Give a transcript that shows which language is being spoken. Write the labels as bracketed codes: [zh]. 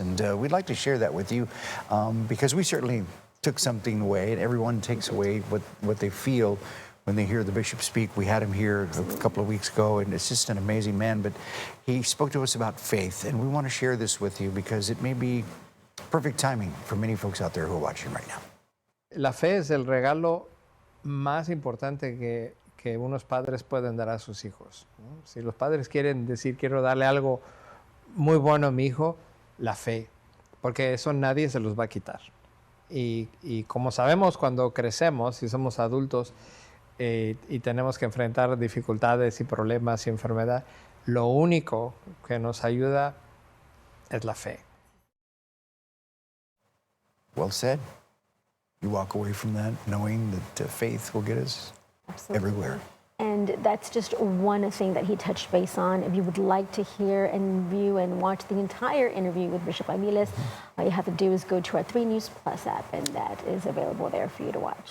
[en] And we'd like to share that with you because we certainly took something away, and everyone takes away what they feel when they hear the bishop speak. We had him here a couple of weeks ago, and it's just an amazing man. But he spoke to us about faith, and we want to share this with you because it may be perfect timing for many folks out there who are watching right now. [es] La fe es el regalo más importante que unos padres pueden dar a sus hijos, ¿no? Si los padres quieren decir, quiero darle algo muy bueno a mi hijo, la fe, porque eso nadie se los va a quitar. Y como sabemos, cuando crecemos y somos adultos y tenemos que enfrentar dificultades y problemas y enfermedad, lo único que nos ayuda es la fe. [en] Well said. You walk away from that knowing that faith will get us everywhere. And that's just one thing that he touched base on. If you would like to hear and view and watch the entire interview with Bishop Aviles, all you have to do is go to our 3 News Plus app, and that is available there for you to watch.